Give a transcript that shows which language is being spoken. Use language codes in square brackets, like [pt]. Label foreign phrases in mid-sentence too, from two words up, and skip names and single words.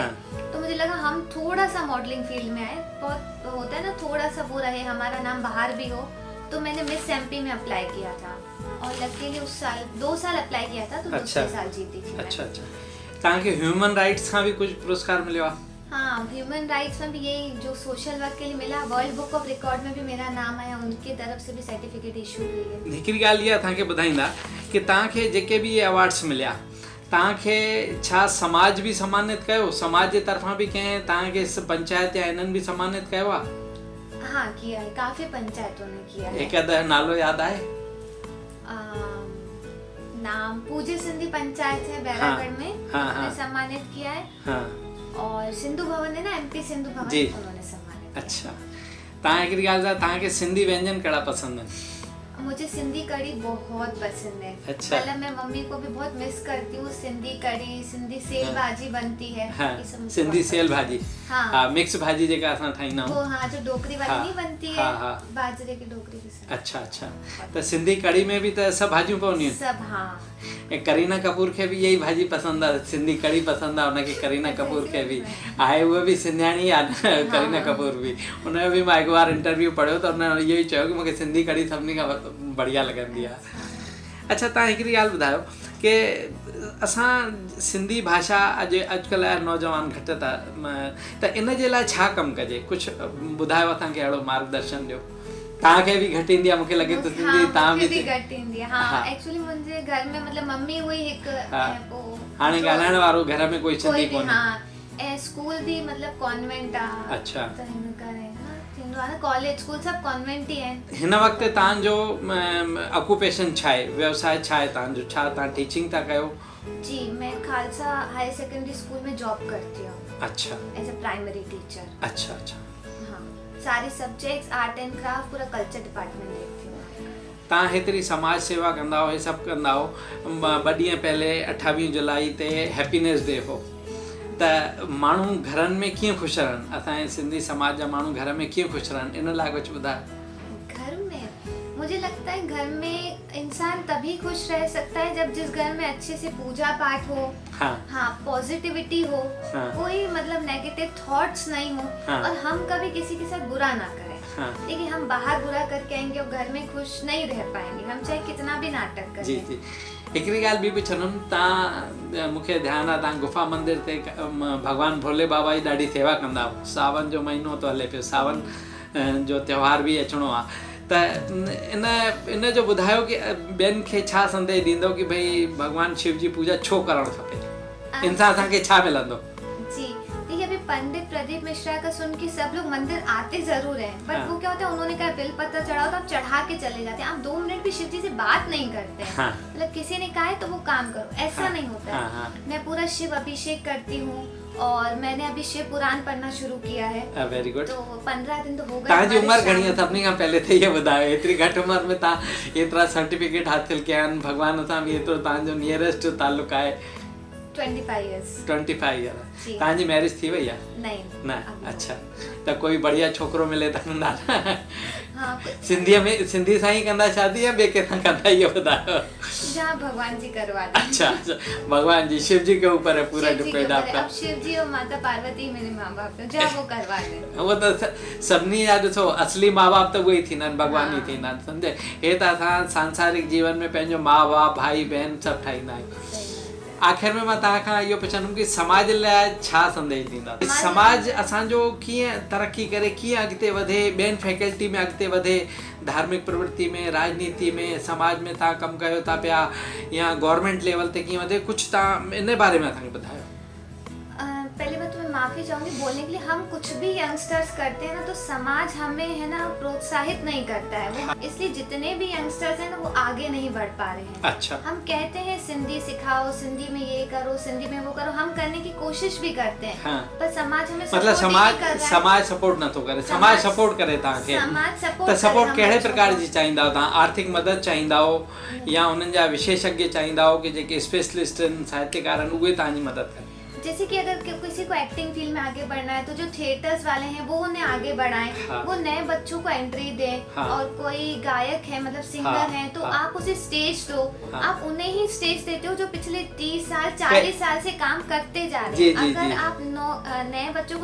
[hi] हाँ। तो मुझे लगा हम थोड़ा सा [en] modeling field [hi] में आए, बहुत होता है ना थोड़ा सा वो रहे, हमारा नाम बाहर भी हो। तो मैंने मिस एमपी में अप्लाई किया था और लकीली उस साल 2 साल अप्लाई किया था, तो दूसरे साल जीती थी। [sd] अच्छा अच्छा। तव्हांखे [en] human rights [sd] खां भी कुछ पुरस्कार मिलियो आहे? [hi] हाँ, [en] human rights [hi] में भी यही जो [en] social work [hi] के लिए मिला। वर्ल्ड बुक ऑफ रिकॉर्ड में भी मेरा नाम आया, उनकी तरफ से भी सर्टिफिकेट इशू हुई है। [sd] हिकिड़ी ॻाल्हि इहा तव्हांखे ॿुधाईंदा कि तव्हांखे जेके भी ये अवार्ड्स मिलिया, तव्हांखे छा समाज भी सम्मानित कयो? समाज जे तरफ़ां भी कंहिं तव्हांखे पंचायत या इन्हनि भी सम्मानित कयो आहे? [hi] हाँ, किया है, काफी पंचायतों ने किया है। [sd] एक आधा नालो याद आहे? [hi] नाम पूज्य सिंधी पंचायत है बैरागढ़ में, उन्होंने सम्मानित किया है। हाँ। और सिंधु भवन है ना, एमपी सिंधु भवन, उन्होंने सम्मानित किया। अच्छा, [sd] तव्हां हिकिड़ी ॻाल्हि ॿुधायो, तव्हांखे सिंधी व्यंजन कहिड़ा पसंदि आहिनि? [hi] मुझे सिंधी कढ़ी बहुत पसंद है। अच्छा। मतलब मैं मम्मी को भी बहुत मिस करती हूँ। सिंधी कढ़ी, सिंधी सेल भाजी बनती है। [sd] हाँ, सिंधी सेल भाजी। हाँ, मिक्स भाजी जेका असां ठाहींदा आहियूं। [hi] वो हाँ, जो डोकरी वाली नहीं बनती है। हाँ, बाजरे की डोकरी के साथ। [sd] अच्छा अच्छा। [hi] तो सिंधी कढ़ी में भी तो [sd] सब भाजियूं पवंदियूं आहिनि? [hi] सब। हाँ। [sd] करीना कपूर खे भी यही भाजी पसंद आहे, सिंधी कढ़ी पसंद आहे उनखे। करीना कपूर खे भी आहे, उहे भी सिंधियाणी आहे करीना कपूर भी। उनजो भी मां हिकु बार इंटरव्यू पढ़ियो त उन इहो ई चयो कि मूंखे सिंधी कढ़ी सभिनी खां बढ़िया लॻंदी आहे। अच्छा, तव्हां हिकिड़ी ॻाल्हि ॿुधायो कि असां सिंधी भाषा अॼुकल्ह जा नौजवान घटि था, त इन जे लाइ छा कमु कजे? कुझु ॿुधायो असांखे, अहिड़ो मार्गदर्शन ॾियो। तव्हांखे बि घटि ईंदी आहे मूंखे लॻे थो सिंधी तव्हां बि बि घटि ईंदी आहे हाँ एक्चुअली मुंहिंजे घर में मतलब मम्मी हुई हिकु पोइ हाणे ॻाल्हाइण वारो घर में कोई सिंधी कोन्हे हाँ ऐं स्कूल भी मतलब कॉन्वेंट आहे अच्छा त हिन करे थींदो आहे न कॉलेज स्कूल सभु कॉन्वेंट ई आहिनि हिन वक़्तु तव्हांजो ऑक्यूपेशन छा आहे व्यवसाय छा आहे तव्हांजो छा तव्हां टीचिंग था कयो [hi] जी मैं खालसा हायर सेकेंडरी स्कूल में जॉब करती हूँ अच्छा [en] as a primary teacher [hi] अच्छा अच्छा हाँ सारे सब्जेक्ट्स [en] art and craft [hi] पूरा [en] culture department [hi] देखती हूँ [sd] तव्हां हेतिरी समाज सेवा कंदा हो हे सभु कंदा हो 2 ॾींहं पहले 28 जुलाई ते हैप्पीनेस डे हो त माण्हू घरनि में कीअं ख़ुशि रहनि असांजे सिंधी समाज जा माण्हू घर में कीअं ख़ुशि रहनि इन लाइ कुझु ॿुधायो [hi] घर में मुझे लगता है घर में इंसान तभी खुश रह सकता है जब जिस घर में अच्छे से पूजा पाठ हो हाँ पॉजिटिविटी हो कोई मतलब [en] negative thoughts [hi] नहीं हो और हम कभी किसी के साथ बुरा ना करें देखिए हम बाहर बुरा करके आएंगे और घर में खुश नहीं रह पाएंगे हम चाहे कितना भी नाटक करें [sd] जी जी हिकिड़ी ॻाल्हि ॿी बि पुछंदुमि तव्हां मूंखे ध्यानु आहे तव्हां गुफ़ा मंदिर ते भॻवानु भोले बाबा जी ॾाढी सेवा कंदा हुओ सावन जो महीनो थो हले पियो सावन जो त्योहार बि अचिणो आहे त इन जो ॿुधायो कि ॿियनि खे छा संदेश ॾींदो कि भई भॻवानु शिव जी पूजा छो करणु खपे इन सां असांखे छा मिलंदो [hi] जी देखिए अभी पंडित प्रदीप मिश्रा का सुन के सब लोग मंदिर आते जरूर हैं बट वो क्या होता है उन्होंने कहा बेल पत्ता चढ़ाओ तो आप चढ़ा के चले जाते हैं आप 2 मिनट भी शिव जी से बात नहीं करते हैं मतलब किसी ने कहा है तो वो काम करो ऐसा नहीं होता है मैं पूरा शिव अभिषेक करती हूँ और मैंने अभी शिव पुराण पढ़ना शुरू किया है [en] very good [hi] तो 15 दिन तो हो गए [sd] तव्हांजी उम्र घणी आहे सभिनी खां पहले त इहो ॿुधायो एतिरी घटि उमिरि में तव्हां एतिरा सर्टिफिकेट हासिल कया आहिनि भॻवान सां बि एतिरो तव्हांजो नियरेस्ट ताल्लुक आहे [en] 25 years [sd] 25 ईयर तव्हांजी मैरिज थी वई आहे [hi] नहीं [sd] न अच्छा त कोई बढ़िया छोकिरो मिले त कंदा [hi] हाँ [sd] सिंधीअ में सिंधी सां ई कंदा शादी या ॿिए कंहिंसां कंदा इहो ॿुधायो [hi] जहाँ भगवान जी करवा दें अच्छा अच्छा भगवान जी शिव जी के ऊपर है पूरा डिपेंड आपका अब शिव जी और माता पार्वती मेरे माँ बाप है जहाँ वो करवा दें [sd] वो त सभिनी जा ॾिसो असली माँ बाप त उहे ई थींदा आहिनि भॻवान ई थींदा आहिनि सम्झे हे त असां सांसारिक जीवन में पंहिंजो माँ बाप भाई बहन सभु ठाहींदा आहियूं आख़िर में मां तव्हां खां इहो पुछंदुमि कि समाज लाइ छा संदेश ॾींदा समाज असांजो कीअं तरक़ी करे कीअं अॻिते वधे ॿियनि फैकल्टी में अॻिते वधे धार्मिक प्रवृत्ति में राजनीति में समाज में तव्हां कमु कयो था पिया या [en] government level [sd] ते कीअं वधे कुझु तव्हां इन बारे में असांखे ॿुधायो [hi] पहले मैं तुम्हें माफ़ी चाहूँगी बोलने के लिए हम कुछ भी यंगस्टर्स करते हैं ना तो समाज हमें है ना प्रोत्साहित नहीं करता है वो इसलिए जितने भी यंगस्टर्स हैं ना वो आगे नहीं बढ़ पा रहे हैं अच्छा हम कहते हैं सिंधी सिखाओ सिंधी में ये करो सिंधी में वो करो हम करने की कोशिश भी करते हैं पर समाज हमें [sd] मतलब समाज सपोर्ट नथो करे समाज सपोर्ट करे तव्हांखे त सपोर्ट कहिड़े प्रकार जी चाहींदा हो तव्हां आर्थिक मदद चाहींदा हो या उन्हनि जा विशेषज्ञ चाहींदा हो कि जेके स्पेशलिस्ट आहिनि साहित्यकार आहिनि उहे तव्हांजी मदद कनि [hi] जैसे कि अगर किसी को [en] acting field [hi] में आगे बढ़ना है तो जो थिएटर्स वाले हैं वो उन्हें आगे बढ़ाएं वो नए बच्चों को एंट्री दें और कोई गायक है मतलब सिंगर है तो आप उसे स्टेज दो आप उन्हें ही स्टेज देते हो जो पिछले 30 साल 40 साल से काम करते जा रहे हैं अगर आप नए बच्चों को